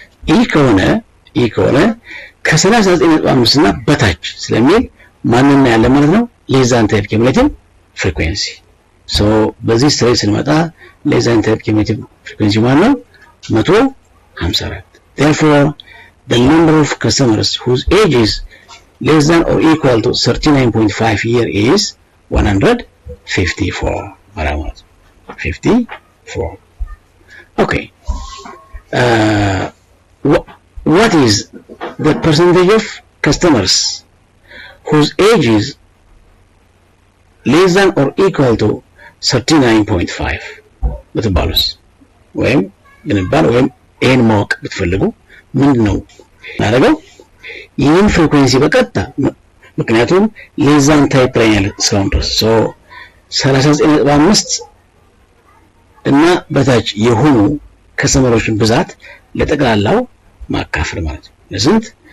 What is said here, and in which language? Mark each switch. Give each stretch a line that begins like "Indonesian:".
Amharic: ይህ ከሆነ ከ39.5 እና በታች ስለሚል ማንና ያለ ማለት ነው ሌስ ዛን ታይፕ ኪሙሌቲቭ ፍሪኩዌንሲ። ሶ በዚህ ስትሬት ስንመጣ ሌስ ዛን ታይፕ ኪሙሌቲቭ ፍሪኩዌንሲ ማለት ነው 154.
English: therefore the number of customers whose age is less than or equal to 39.5 year is 154. 54. Okay. What is the percentage of customers whose age is less than or equal to 39.5?
Amharic: በተባሉስ ወይም ይሄን ማወቅ ብትፈልጉ ምንድነው እናደርገው? ይህን ፍሪኩዌንሲ በቀጥታ ምክንያቱም ሌስ ዛን ታይፕ ላይ ያለ እስካሁን ድረስ ሶ 39.5 እና በታች የሆኑ ከስተመሮችን ብዛት ለጠቅላላው ማካፈል ማለት ነው። ለስንት?